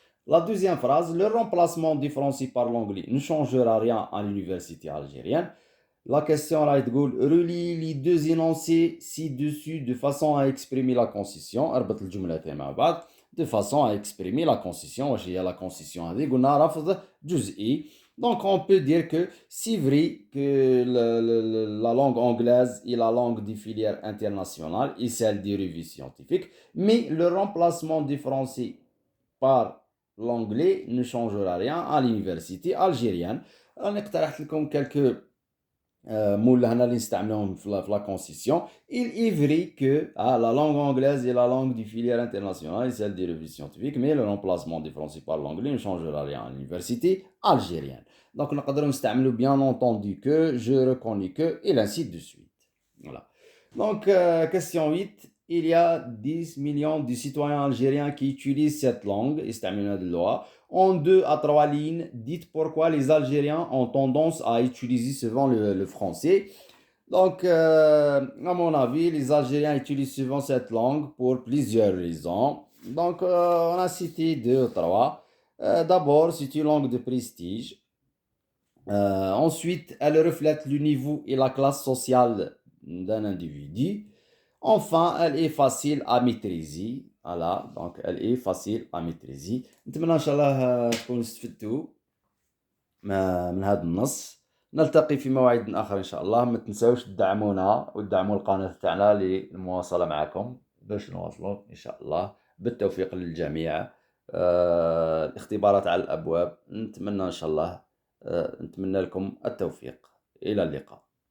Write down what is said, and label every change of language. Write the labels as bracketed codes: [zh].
[fr] La deuxième phrase, le remplacement du français par l'anglais ne changera rien à l'université algérienne. La question là est relie les deux énoncés ci-dessus de façon à exprimer la concession. [ar] اربط الجملتين مع بعض [fr] de façon à exprimer la concession. [ar] واش هي la concession هذه؟ قلنا رفض جزئي. [fr] Donc on peut dire que c'est vrai que la langue anglaise est la langue des filières internationales et celle des revues scientifiques, mais le remplacement du français par l'anglais ne changera rien à l'université algérienne. [ar] أنا اقترحت لكم [fr] quelques mots [ar] اللي نستعملهم في la concession. [fr] Il est vrai que la langue anglaise est la langue du filière internationale et celle des revues scientifiques, mais le remplacement du français par l'anglais ne changera rien à l'université algérienne. Donc [ar] نقدروا نستعملوا [fr] bien entendu que, je reconnais que, et ainsi de suite. Voilà. Donc question 8. Il y a 10 millions de citoyens algériens qui utilisent cette langue, en 2 à 3 lignes. Dites pourquoi les Algériens ont tendance à utiliser souvent le français. Donc, à mon avis, les Algériens utilisent souvent cette langue pour plusieurs raisons. Donc, on a cité 2 ou 3. D'abord, c'est une langue de prestige. Ensuite, elle reflète le niveau et la classe sociale d'un individu. Enfin, elle est facile à maîtriser. Voilà, donc elle est facile à maîtriser. [ar] نتمنى إن شاء الله تكونوا استفدتوا من هذا النص. نلتقي في موعد آخر إن شاء الله. ما تنسوش تدعمونا وتدعموا القناة تاعنا للمواصلة معكم باش نواصلوا إن شاء الله. بالتوفيق للجميع. الاختبارات على الأبواب. نتمنى إن شاء الله نتمنى لكم التوفيق. إلى اللقاء.